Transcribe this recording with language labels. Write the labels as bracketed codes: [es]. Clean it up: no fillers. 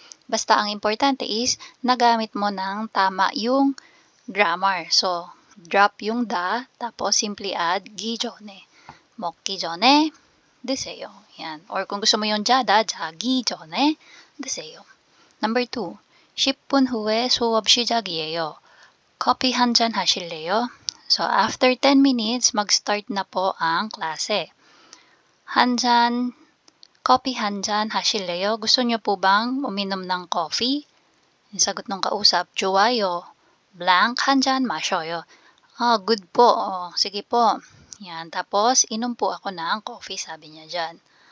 [tl] Basta ang importante is, nagamit mo ng tama yung grammar. So, drop yung da, tapos simply add 기존에. [ko] 먹기 전에 드세요. Yan. [tl] Or kung gusto mo yung jada, [ko] 자기 전에 드세요. [en] Number 2. [ko] 10분 후에 수업 시작이에요. Coffee 한 잔 하실래요? [tl] So, after 10 minutes, mag-start na po ang klase. [ko] Coffee 한 잔 하실래요? [tl] Gusto niyo po bang uminom ng coffee? Yung sagot ng kausap, 좋아요. [ko] Blank, 한 잔 마셔요. [tl] Good po. Sige po. Yan. Tapos, inom po ako ng coffee, sabi niya dyan.